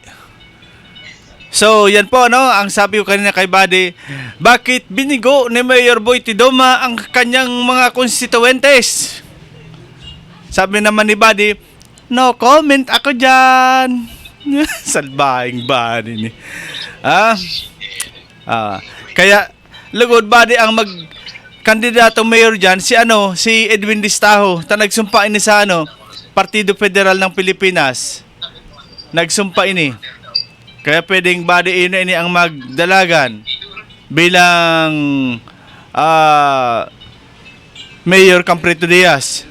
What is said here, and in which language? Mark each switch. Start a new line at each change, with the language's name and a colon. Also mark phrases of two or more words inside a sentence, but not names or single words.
Filipino: So, yan po, ang sabi ko kanina kay Buddy, bakit binigo ni Mayor Boy Tidoma ang kanyang mga constituentes? Sabi naman ni Buddy,
English: no comment
Filipino: ako dyan.
Bikol: Salbahing Buddy ni. Kaya, lugod Buddy ang kandidato mayor dyan, si Edwin Distaho, nagsumpa ini sa Partido Federal ng Pilipinas. Nagsumpa ini. Kaya pwedeng Buddy ini ang magdalagan bilang Mayor Camprito Diaz.